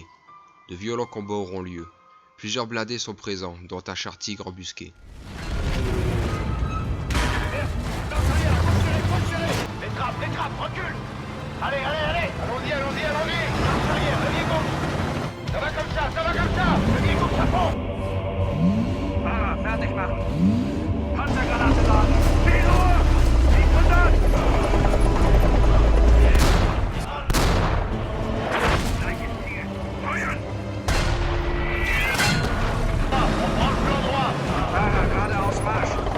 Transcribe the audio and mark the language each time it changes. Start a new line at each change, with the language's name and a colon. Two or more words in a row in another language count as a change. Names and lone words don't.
French: De violents combats auront lieu. Plusieurs blindés sont présents, dont un char Tigre embusqué. Les trappes, recule! Allez, allons-y, marche arrière, levier gauche! Ça va comme ça, levier gauche à fond!
German: Fertig machen! Panzergranate laden! Viel Ruhe! Nicht wundern! Gleiches Ziel! Feuern!
French: On prend le plan droit!
German: Fahrer, geradeaus Marsch!